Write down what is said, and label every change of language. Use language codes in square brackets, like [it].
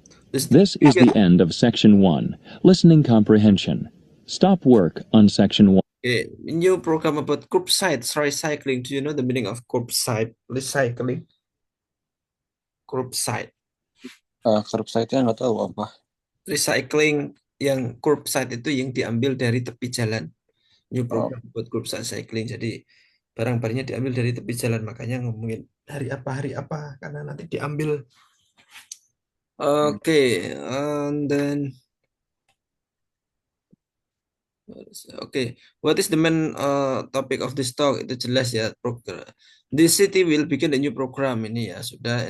[en] This is the end of Section 1, Listening Comprehension. Stop work on Section 1. Okay, new program about curbside recycling. Do you know the meaning of curbside recycling? Curbside. [id] Curbside-nya nggak tahu apa. Recycling yang curbside itu yang diambil dari tepi jalan. New program buat curbside recycling. Jadi barang-barangnya diambil dari tepi jalan. Makanya ngomongin hari apa, karena nanti diambil. [en] Okay, and then okay, what is the main topic of this talk? [id] Itu jelas ya, program. [en] This city will begin a new program [id] ini ya sudah.